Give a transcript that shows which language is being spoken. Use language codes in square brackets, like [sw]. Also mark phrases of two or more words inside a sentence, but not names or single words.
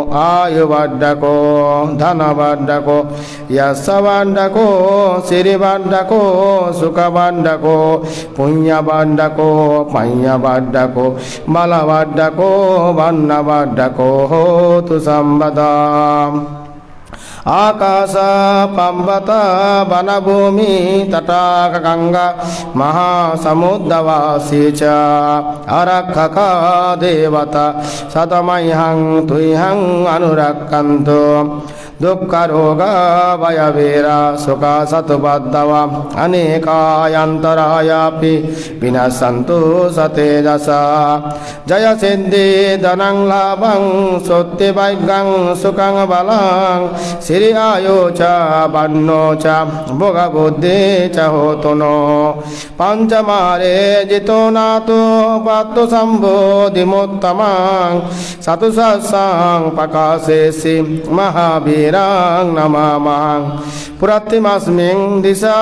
[pi] ආයුවඩ්ඩකෝ ධනවඩ්ඩකෝ යස්සවඩ්ඩකෝ සිරිවඩ්ඩකෝ සුඛවඩ්ඩකෝ පුඤ්ඤවඩ්ඩකෝ පඤ්ඤවඩ්ඩකෝ බලවඩ්ඩකෝ වන්නවඩ්ඩකෝ හෝතු සම්පදා ආකාශ පම්බත වන භූමි තටාක ගංගා මහා සමුද්ද වාසීච ආරක්ඛක දේවතා සතමයිහං තුයිහං අනුරක්ඛන්තෝ දුක්ඛ රෝග වය වේරා සුඛ සතුබද්දව අනේකායන්තරායාපි විනසන්තු සතේජස ජය සිද්ධි ධනං ලාභං සොත්ති වෛග්ගං සුඛං බලං සිරි ආයෝච බන්නෝච භෝග බුද්ධේ ච හෝතනෝ පංචමාරේ ජිතෝ නාතෝ පත්තු සම්බෝධි මුත්තමං සතුසස්සං පකාසේසි මහාබී නමාමං පුරත්තිමස්මින් දිසා